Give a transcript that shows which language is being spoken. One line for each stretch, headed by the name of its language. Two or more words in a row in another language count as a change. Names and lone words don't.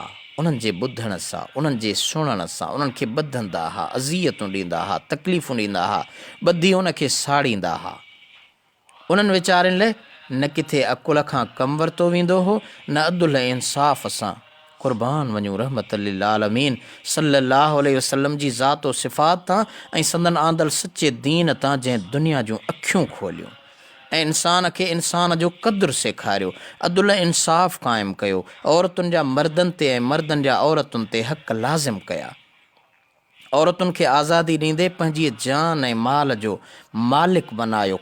Sindhi: उन्हनि जे ॿुधण सां, उन्हनि जे सुणण सां उन्हनि खे ॿधंदा हुआ, अज़ियतूं ॾींदा हुआ, तकलीफ़ूं ॾींदा हुआ, ॿधी उन खे साड़ींदा हुआ। उन्हनि वीचारनि लाइ न किथे अकुल खां कमु वरितो वेंदो हो, न अदुल इंसाफ़ सां। क़ुर्बान वञूं
Arabic: رحمة للعالمين صلى الله عليه وسلم
Sindhi: जी ज़ात व सिफ़ात तां ऐं संदन आंदल सचे दीन तां, जंहिं दुनिया जूं अखियूं खोलियूं ऐं इंसान खे इंसान जो क़द्रु सेखारियो, अदुल इंसाफ़ क़ाइमु कयो, औरतुनि जा मर्दनि ते ऐं मर्दनि जा औरतुनि ते हक़ लाज़िम कया। औरतुनि खे आज़ादी ॾींदे पंहिंजी जान ऐं माल जो मालिक बनायो।